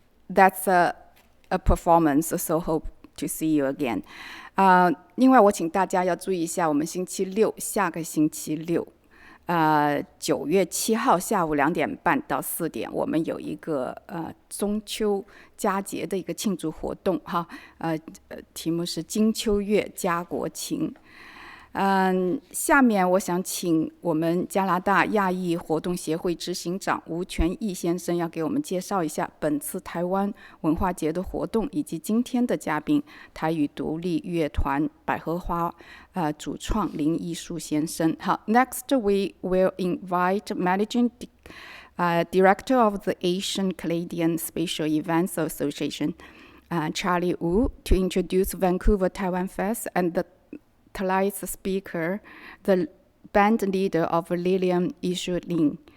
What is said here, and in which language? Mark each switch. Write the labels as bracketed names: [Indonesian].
[English] That's a performance, so hope to see you again. [Chinese] 另外，我请大家要注意一下，我们星期六，下个星期六。 9月7号下午2点半到4点，我们有一个中秋佳节的一个庆祝活动哈。题目是金秋月家国情。下面我想请我们加拿大亚裔活动协会执行长吴全义先生要给我们介绍一下本次台湾文化节的活动，以及今天的嘉宾台语独立乐团百合花主创林奕硕先生。 [English] 好 ，Next we will invite Managing Director of the Asian Canadian Special Events Association, Charlie Wu, to introduce Vancouver TAIWANfest and the tonight's speaker, the band leader of Lilium, I-Shuo Lin.